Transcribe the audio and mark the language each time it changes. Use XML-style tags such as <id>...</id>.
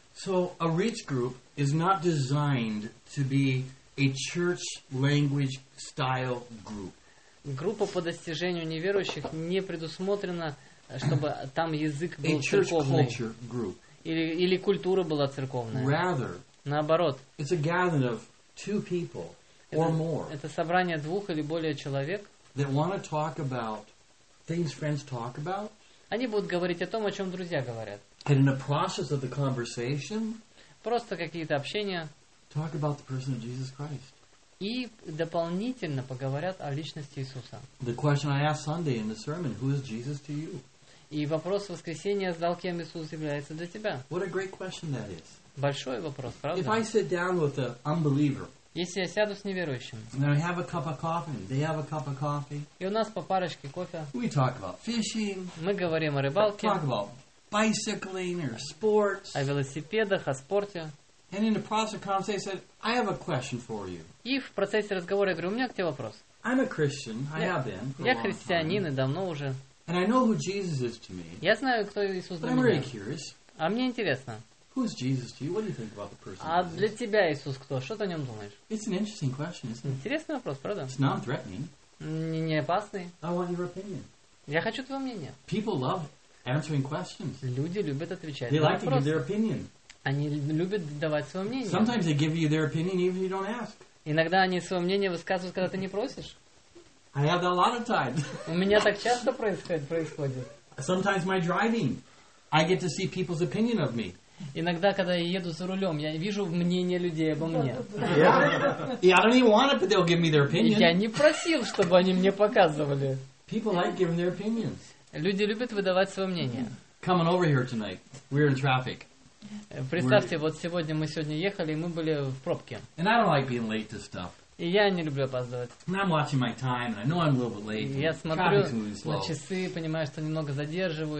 <en>So a reach group is not designed to be a church language style group.</en> <ru>Группа по достижению неверующих не предусмотрена, чтобы там язык был церковный. Или культура была церковная.</ru> <en>Rather,</en> <ru>наоборот.</ru> <en>It's a gathering of two people or more.</en> <ru>Это собрание двух или более человек.</ru> <en>They want to talk about things friends talk about.</en> <ru>Они будут говорить о том, о чем друзья говорят.</ru> <en>And in the process of the conversation.</en> <ru>Просто какие-то общения.</ru> <en>Talk about the person of Jesus Christ.</en> <ru>И дополнительно поговорят о личности Иисуса.</ru> <en>The question I asked Sunday in the sermon: Who is Jesus to you?</en> <ru>И вопрос в воскресенье задал, кем Иисус является для тебя.</ru> <en>What a great question that is.</en> <ru>Большой вопрос, правда?</ru> <en>If I sit down with an unbeliever,</en> <ru>если я сяду с неверующим,</ru> <en>and I have a cup of coffee, they have a cup of coffee,</en> <ru>и у нас по парочке кофе,</ru> <en>we talk about fishing,</en> <ru>мы говорим о рыбалке,</ru> <en>talk about bicycling or sports,</en> <ru>о велосипедах, о спорте,</ru> <en>and in the process of conversation, I said, I have a question for you.</en> <ru>И в процессе разговора я говорю, у меня к тебе вопрос.</ru> <en>I'm a Christian, I have been.</en> <ru>Я христианин и давно уже.</ru> <en>And I know who Jesus is to me.</en> <ru>Я знаю, кто Иисус для меня.</ru> <en>I'm really curious.</en> <ru>А мне интересно.</ru> <en>Who's Jesus to you? What do you think about the person?</en> <ru>А для тебя Иисус кто? Что ты о нем думаешь?</ru> <en>It's an interesting question, isn't it?</en> <ru>Интересный вопрос, правда?</ru> <en>It's non-threatening.</en> <ru>Не опасный.</ru> <en>I want your opinion.</en> <ru>Я хочу твое мнение.</ru> <en>People love answering questions.</en> <ru>Люди любят отвечать.</ru> <en>They like to give their opinion.</en> <ru>Они любят давать свое мнение.</ru> <en>Sometimes they give you their opinion even if you don't ask.</en> <ru>Иногда они свое мнение высказывают, когда ты не просишь.</ru> <en>I have that a lot of times.</en> <ru>У меня так часто происходит.</ru> <en>Sometimes my driving, I get to see people's opinion of me.</en> <ru>Иногда, когда я еду за рулем, я вижу мнение людей обо мне.</ru> <en>Yeah. Yeah, I don't even want it, but they'll give me their opinion.</en> <ru>Я не просил, чтобы они мне показывали.</ru> <en>People like giving their opinions.</en> <ru>Люди любят выдавать свое мнение.</ru> <en>Coming over here tonight. We're in traffic.</en> <ru>Представьте,</ru> <en>we're...</en> <ru>вот сегодня мы сегодня ехали, и мы были в пробке.</ru> <en>And I don't like being late to stuff.</en> <ru>И я не люблю опаздывать.</ru> <en>And I'm watching my time, and I know I'm a little bit late.</en> <ru>Я смотрю на часы, понимаю, что немного задерживаю.</ru>